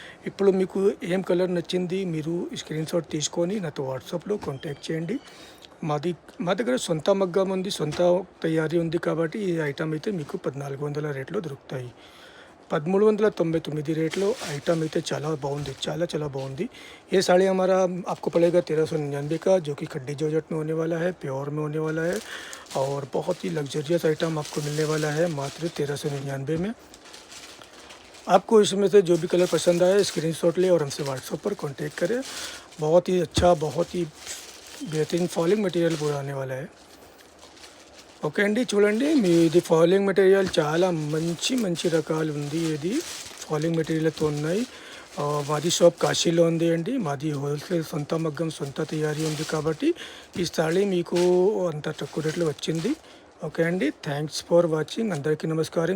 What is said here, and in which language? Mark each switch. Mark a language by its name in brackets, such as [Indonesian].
[Telugu] ఇప్పుడు మీకు ఏం కలర్ నచ్చింది మీరు స్క్రీన్ షాట్ తీసుకొని నాతో వాట్సాప్లో కాంటాక్ట్ చేయండి. మా దగ్గర సొంత మగ్గం ఉంది, సొంత తయారీ ఉంది కాబట్టి ఈ ఐటమ్ అయితే మీకు 1400 రేట్లో దొరుకుతాయి. 1399 रेट आइटम అయితే చాలా బాగుంది, చాలా బాగుంది. [Hindi] ये साड़ी हमारा आपको पड़ेगा 1399 का, जो कि खड्डी जॉर्जेट में होने वाला है, प्योर में होने वाला है और बहुत ही लग्जरियस आइटम आपको मिलने वाला है मात्र 1399 में। आपको इसमें से जो भी कलर पसंद आए स्क्रीनशॉट ले और हमसे व्हाट्सएप पर कांटेक्ट करें। बहुत ही अच्छा, बहुत ही बेहतरीन फॉलिंग मटेरियल पूरा आने वाला है। [Telugu] ఓకే అండి, చూడండి ఇది ఫాలింగ్ మెటీరియల్ చాలా మంచి మంచి రకాలు ఉంది. ఇది ఫాలింగ్ మెటీరియల్తో ఉన్నాయి. మాది షాప్ కాశీలో ఉంది అండి. మాది హోల్సేల్ సొంత మగ్గం సొంత తయారీ ఉంది కాబట్టి ఈ సారీ మీకు అంత తక్కువ రేట్లో వచ్చింది. ఓకే అండి, థ్యాంక్స్ ఫర్ వాచింగ్. అందరికీ నమస్కారం.